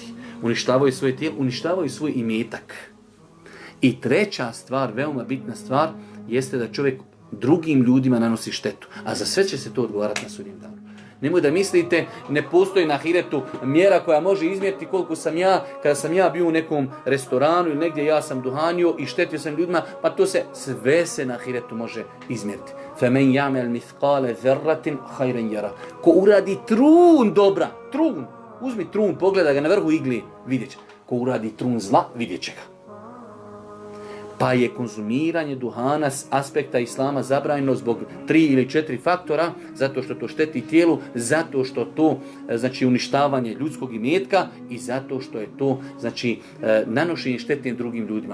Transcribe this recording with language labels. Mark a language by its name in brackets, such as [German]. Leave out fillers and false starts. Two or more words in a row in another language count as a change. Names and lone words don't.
[Bosnian] Uništavaju svoje tijelo, uništavaju svoj imetak. I treća stvar, veoma bitna stvar, jeste da čovjek drugim ljudima nanosi štetu. A za sve će se to odgovarati na sudnjem danu. Nemoj da mislite, ne postoji na ahiretu mjera koja može izmjeriti koliko sam ja, kada sam ja bio u nekom restoranu ili negdje ja sam duhanio i štetio sam ljudima, pa to sve se na ahiretu može izmjeriti. [Arabic] فَمَنْ يَعْمَلْ مِثْقَالَ ذَرَّةٍ خَيْرًا يَرَى. [Bosnian] Ko uradi trun dobra, trun, uzmi trun, pogleda ga na vrhu igli, vidjet će. Ko uradi trun zla, vidjet će ga. Pa je konzumiranje duhana s aspekta islama zabranjeno zbog 3 ili 4 faktora, zato što to šteti tijelu, zato što to znači uništavanje ljudskog imetka i zato što je to znači nanošenje štete drugim ljudima.